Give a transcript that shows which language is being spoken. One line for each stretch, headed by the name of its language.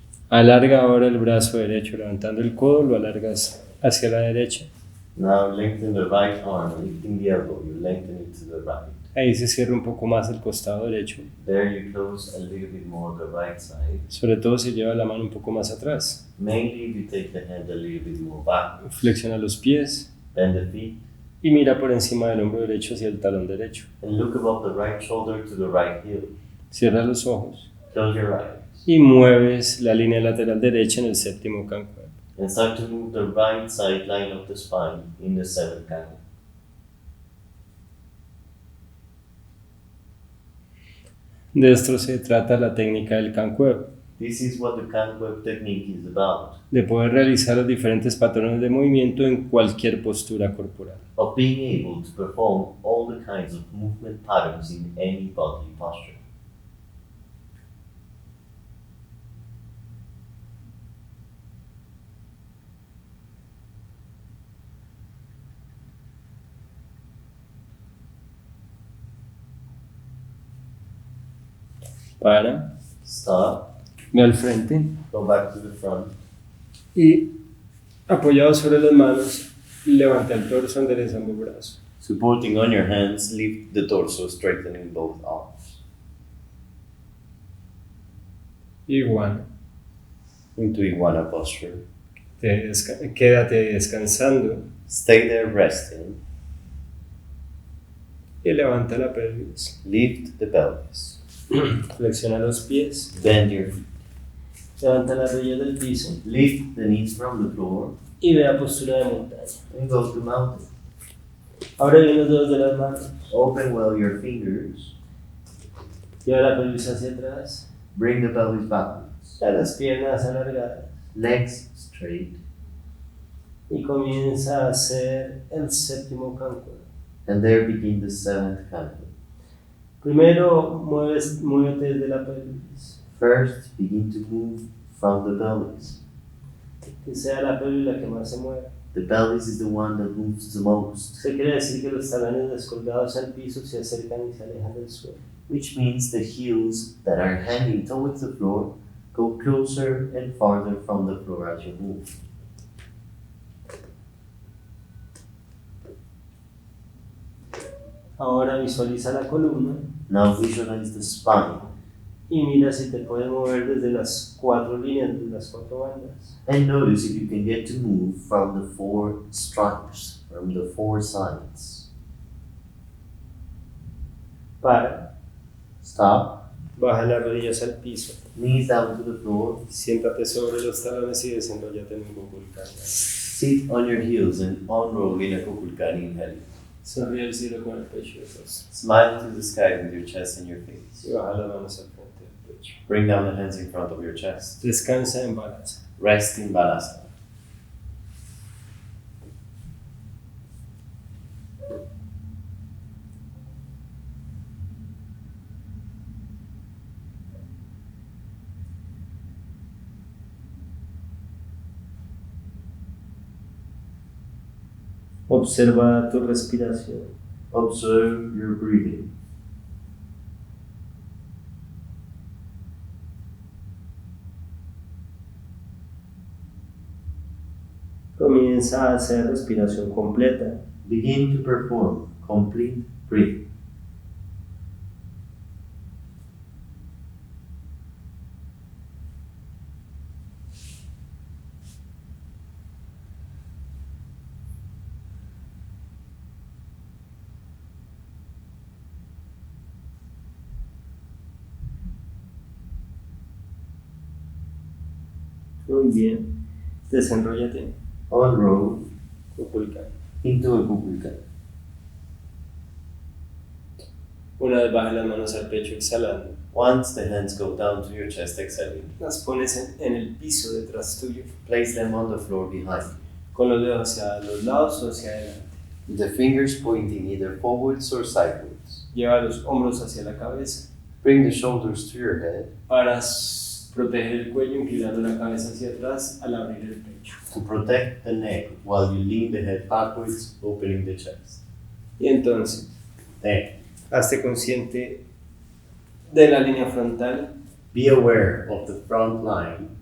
Spanish: Alarga ahora el brazo derecho, levantando el codo, lo alargas hacia la derecha.
English: Now lengthen the right arm, lifting the elbow, you lengthen it to the right.
Spanish: Ahí se cierra un poco más el costado derecho,
English: There you close a little bit more the right side.
Spanish: sobre todo si lleva la mano un poco más atrás.
English: Mainly if you take the hand a little bit more back.
Spanish: Flexiona los pies
English: Bend the feet
Spanish: y mira por encima del hombro derecho hacia el talón derecho.
English: and look above the right shoulder to the right heel.
Spanish: Cierra los ojos
English: Close your eyes
Spanish: y mueves la línea lateral derecha en el séptimo Kankueb.
English: and start to move the right side line of the spine in the 7th Kankueb.
Spanish: De esto se trata la técnica del Kankueb,
English: This is what the Kankueb technique is about,
Spanish: de poder realizar los diferentes patrones de movimiento en cualquier postura corporal.
English: of being able to perform all the kinds of movement patterns in any bodily posture.
Spanish: Para,
English: Stop,
Spanish: ve al frente
English: go back to the front,
Spanish: y apoyado sobre las manos, levanta el torso, endereza ambos brazos.
English: supporting on your hands, lift the torso, straightening both arms.
Spanish: Iguana.
English: into iguana posture.
Spanish: Quédate descansando
English: Stay there resting.
Spanish: y levanta la pelvis.
English: Lift the pelvis.
Spanish: Flexiona los pies.
English: Bend your feet.
Spanish: Levanta las rodillas del piso
English: Lift the knees from the floor
Spanish: y ve a postura de montaña.
English: and go to mountain.
Spanish: Abre bien los dedos de las manos.
English: Open well your fingers.
Spanish: Lleva la pelvis hacia atrás.
English: Bring the pelvis backwards.
Spanish: Las piernas alargadas.
English: Legs straight.
Spanish: Y comienza a hacer el séptimo Kankuebs.
English: And there begin the seventh camel.
Spanish: Primero muévete desde la pelvis.
English: First, begin to move from the pelvis.
Spanish: Que sea la pelvis la que más se mueva.
English: The pelvis is the one that moves the most,
Spanish: Eso quiere decir que los talones descolgados al piso se acercan y se alejan del suelo.
English: which means the heels that are hanging towards the floor go closer and farther from the floor as you move.
Spanish: Ahora visualiza la columna
English: Now visualize the spine
Spanish: y mira si te puedes mover desde las cuatro líneas, desde las cuatro bandas.
English: and notice if you can get to move from the four stripes, from the four sides.
Spanish: Para,
English: Stop,
Spanish: baja las rodillas al piso,
English: knees down to the floor,
Spanish: siéntate sobre los talones y desenróllate en un Kukulkan.
English: sit on your heels and unroll in a Kukulkan inhale.
Spanish: Sonríe al cielo con el pecho y el rostro.
English: Smile to the sky with your chest and your face.
Spanish: Y baja las manos al frente del pecho.
English: Bring down the hands in front of your chest.
Spanish: Descansa en balasana.
English: Rest in balasana.
Spanish: Observa tu respiración.
English: Observe your breathing.
Spanish: Comienza a hacer respiración completa.
English: Begin to perform complete breathing.
Spanish: Muy bien. Desenróllate.
English: Unroll
Spanish: Kukulkan.
English: into a Kukulkan.
Spanish: Una vez baja las manos al pecho exhalando.
English: Once the hands go down to your chest, exhaling.
Spanish: Las pones en el piso detrás tuyo.
English: Place them on the floor behind.
Spanish: Con los dedos hacia los lados o hacia adelante.
English: The fingers pointing either forwards or sideways.
Spanish: Lleva los hombros hacia la cabeza.
English: Bring the shoulders to your head
Spanish: Para proteger el cuello, inclinando la cabeza hacia atrás al abrir el pecho.
English: to protect the neck while you lean the head backwards, opening the chest.
Spanish: Y entonces,
English: Then,
Spanish: hazte consciente de la línea frontal
English: be aware of the front line